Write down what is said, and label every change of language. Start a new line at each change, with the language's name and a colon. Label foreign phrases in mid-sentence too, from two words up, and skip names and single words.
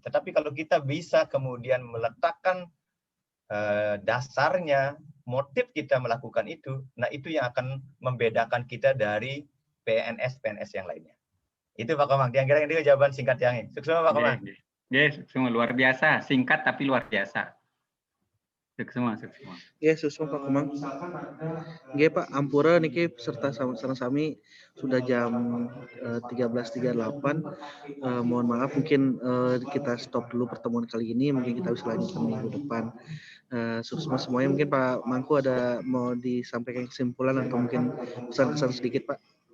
Indonesian: Tetapi kalau kita bisa kemudian meletakkan dasarnya, motif kita melakukan itu, nah itu yang akan membedakan kita dari PNS yang lainnya. Itu Pak Komang. Kira-kira itu jawaban singkat yang ini. Sukses Pak Komang. Sukses, luar biasa. Singkat tapi luar biasa. Sukses. Ya, sukses Pak Komang.
Balinese: Nggih Pak, ampura niki peserta sami
Indonesian: sudah jam 13.38. Mohon maaf mungkin kita stop dulu pertemuan kali ini, mungkin kita bisa lanjutkan minggu depan. Sukses semuanya. Mungkin Pak Mangku ada mau disampaikan kesimpulan atau mungkin pesan-pesan sedikit Pak?